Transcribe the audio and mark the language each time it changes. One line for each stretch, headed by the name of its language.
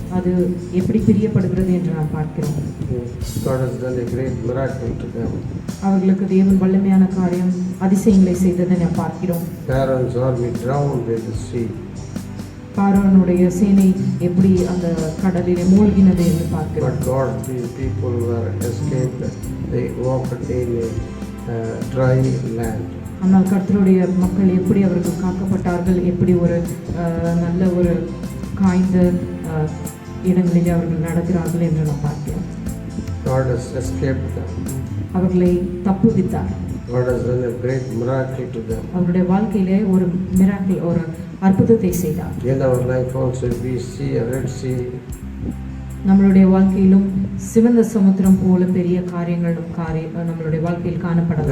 Tamil: அது எப்படி பிரியப்படுகிறது என்று நாம் பார்க்கிறோம்.
English: God has done a great miracle to them.
Tamil: அவர்களுக்கு தேவன் வல்லமையான காரியம் அதிசயங்களை செய்ததை நாம் பார்க்கிறோம்.
English: Pharaoh's army drowned in the sea.
Tamil: பார்வோனுடைய சேனை எப்படி அந்த கடலிலே மூழ்கினது என்று பார்க்கிறோம்.
English: But God, these people were escaped. They walked in a dry land.
Tamil: ஆனால் கர்த்தருடைய மக்கள் எப்படி அவர்கள் காக்கப்பட்டார்கள், எப்படி ஒரு நல்ல ஒரு காய்ந்த இடங்களிலே அவர்கள் நடக்கிறார்கள் என்று நாம் பார்க்கிறோம்.
English: God has escaped them.
Tamil: அவர்களை தப்புவித்தார்.
English: God has done a great miracle to them.
Tamil: அவருடைய வாழ்க்கையிலே ஒரு மிராக்கிள், ஒரு அற்புதத்தை செய்தார்.
English: In our life also we see a Red Sea.
Tamil: நம்மளுடைய வாழ்க்கையிலும் சிவந்த சமுத்திரம் போல பெரிய காரியங்களும் நம்மளுடைய வாழ்க்கையில் காணப்படலாம்.